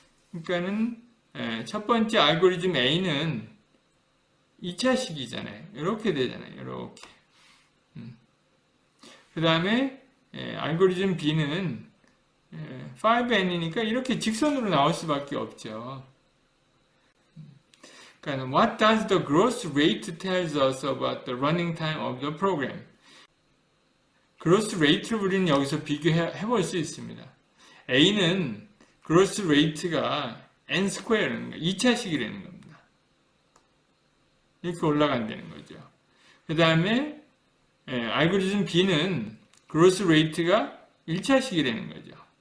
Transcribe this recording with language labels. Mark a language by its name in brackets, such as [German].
[Korean] 그러니까는 첫 번째 알고리즘 A는 2차식이잖아요. 이렇게 되잖아요. 이렇게. 그 다음에 알고리즘 B는 5n이니까 이렇게 직선으로 나올 수밖에 없죠. 그러니까 [English] What does the growth rate tells us about the running time of the program? [Korean] growth rate를 우리는 여기서 비교해 볼 수 있습니다. A는 growth rate가 n 스퀘어라는 거, 2차식이라는 겁니다. 이렇게 올라간다는 거죠. 그 다음에 알고리즘 B는 growth rate가 1차식이라는 거죠.